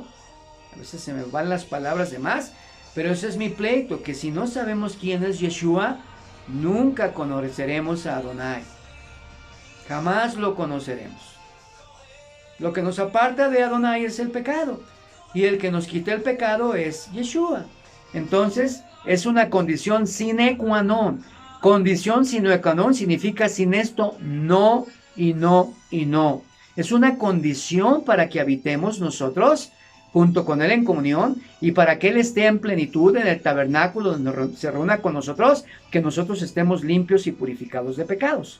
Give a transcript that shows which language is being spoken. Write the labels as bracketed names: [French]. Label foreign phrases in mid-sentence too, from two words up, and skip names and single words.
[Spanish] A veces se me van las palabras de más, pero ese es mi pleito, que si no sabemos quién es Yeshua, nunca conoceremos a Adonai. Jamás lo conoceremos. Lo que nos aparta de Adonai es el pecado, y el que nos quita el pecado es Yeshua. Entonces, es una condición [Latin] sine qua non. [Spanish] Condición [Latin] sine qua non [Spanish] significa sin esto no y no y no. Es una condición para que habitemos nosotros junto con Él en comunión y para que Él esté en plenitud en el tabernáculo donde se reúna con nosotros, que nosotros estemos limpios y purificados de pecados.